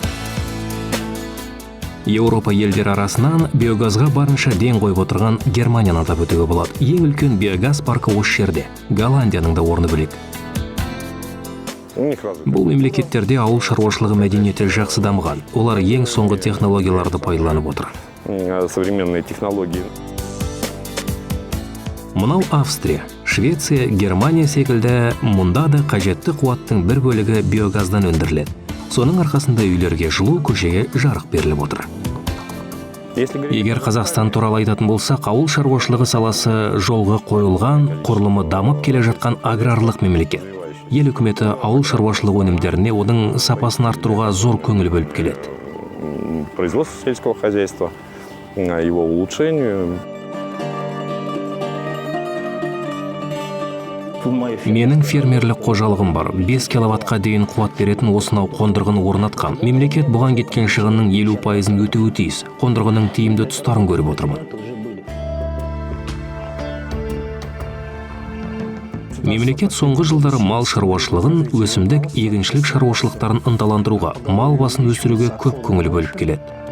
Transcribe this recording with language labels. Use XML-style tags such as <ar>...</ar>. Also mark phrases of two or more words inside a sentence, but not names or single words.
<kk>Еуропа елдері арасынан биогазға барынша ден қойып отырған Германияны атап өтуге болады. Ең үлкен биогаз паркі осы жерде. Голландияның да орны бөлек. Бұл мемлекеттерде ауыл шаруашылығы мәдениеті жақсы дамыған. Олар ең соңғы технологияларды пайдаланып отыр.</kk> <ru>Современные технологии.</ru> <kk>Мынау Австрия, Швеция, Германия секілді мұнда да қажетті қуаттың бір бөлігі биогаздан өндіріледі. Соның арқасында үйлерге жылу, көшеге жарық беріліп отыр. Егер Қазақстан туралы айтатын болсақ, ауыл шаруашылығы саласы жолға қойылған, құрылымы дамып келе жатқан аграрлық мемлекет. Ел үкіметі ауыл шаруашылығы өнімдеріне оның сапасын арттыруға зор көңіл бөліп келеді.</kk> <ru>Производство сельского хозяйства, его улучшению.</ru> <kk>Менің фермерлік қожалығым бар. 5 киловаттқа дейін қуат беретін осынау қондырғыны орнатқан. Мемлекет бұған кеткен шығынның 50%-ын өтеуі тиіс. Қондырғының тиімді тұстарын көріп отырмын. Мемлекет соңғы жылдары мал шаруашылығын, өсімдік, егіншілік шаруашылықтарын ынталандыруға, мал басын өсіруге көп көңіл бөліп келеді.</kk>